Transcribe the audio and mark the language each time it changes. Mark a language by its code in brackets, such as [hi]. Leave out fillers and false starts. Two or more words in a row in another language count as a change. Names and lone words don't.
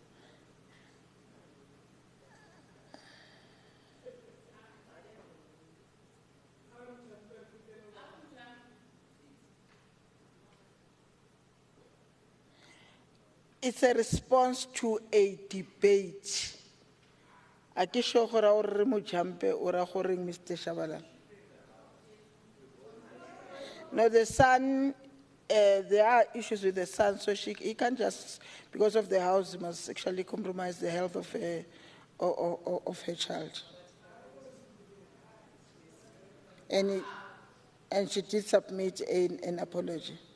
[en] It's a response to a debate. [tn] A ke sure gore o re mo jumpe o ra gore Mr. Shabalala. [en] No, the son, there are issues with the son, so he can't just, because of the house, must actually compromise the health of her child. And she did submit an apology.